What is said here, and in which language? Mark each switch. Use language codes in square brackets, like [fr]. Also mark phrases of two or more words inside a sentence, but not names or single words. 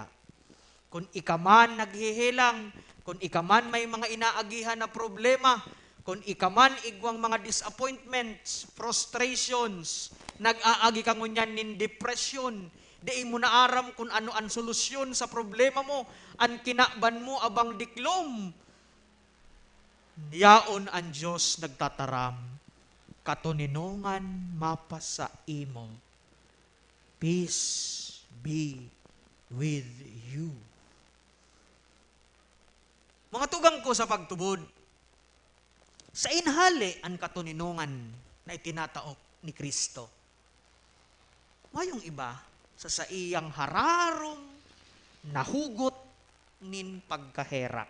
[bik] Kung ikaman naghihilang, kung ikaman may mga inaagihan na problema, kung ikaman igwang mga [en] disappointments, frustrations, [bik] nag-aagi ka ngunyan nin depression, di mo naaram kung ano ang solusyon sa problema mo, ang kinakban mo abang diklom. Yaon ang Diyos nagtataram, katuninungan mapas sa imo. [en] Peace be with you. [bik] Mga tugang ko sa pagtubod, sa inhali ang katuninungan na itinataok ni Kristo. Mayong iba, sa iyang hararom, nahugot nin pagkaherak.